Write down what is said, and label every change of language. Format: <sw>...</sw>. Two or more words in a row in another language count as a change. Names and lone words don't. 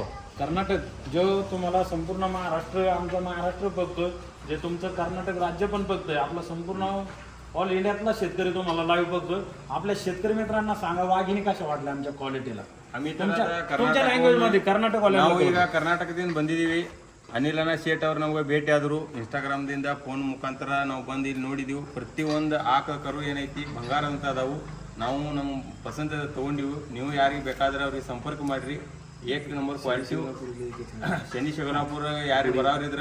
<mr>कर्नाटक जो तुम्हाला संपूर्ण महाराष्ट्र, आमचा महाराष्ट्र बघतोय, जे तुमचं कर्नाटक राज्य पण बघतोय, आपलं संपूर्ण ऑल इंडियातला शेतकरी तुम्हाला लाईव्ह बघतोय. आपल्या शेतकरी मित्रांना सांगा वाघिणी कशा वाटल्या आमच्या क्वालिटीला. आम्ही तुमच्या लँग्वेज मध्ये कर्नाटक</mr> <kn>ನಾವು ಈಗ ಕರ್ನಾಟಕದಿಂದ ಬಂದಿದ್ದೀವಿ. ಅನಿಲನ ಶೇಟ್ ಅವ್ರು ನಮ್ಗೆ ಭೇಟಿ ಆದ್ರು ಇನ್ಸ್ಟಾಗ್ರಾಮ್ದಿಂದ ಫೋನ್ ಮುಖಾಂತರ ನಾವು ಬಂದು ಇಲ್ಲಿ ನೋಡಿದೀವಿ. ಪ್ರತಿಯೊಂದು ಆಕ ಕರು ಏನೈತಿ ಬಂಗಾರ ಅಂತ ಅದಾವು. ನಾವು ನಮ್ಮ ಪಸಂದ ತಗೊಂಡಿವು. ನೀವು ಯಾರಿಗೆ ಬೇಕಾದ್ರೆ ಅವ್ರಿಗೆ ಸಂಪರ್ಕ ಮಾಡ್ರಿ. 1 ನಂಬರ್ ಕ್ವಾಲಿಟಿ ಶನಿ ಶಿವನಾಪುರ ಯಾರಿಗೆ ಬರೋರಿದ್ರೆ</kn>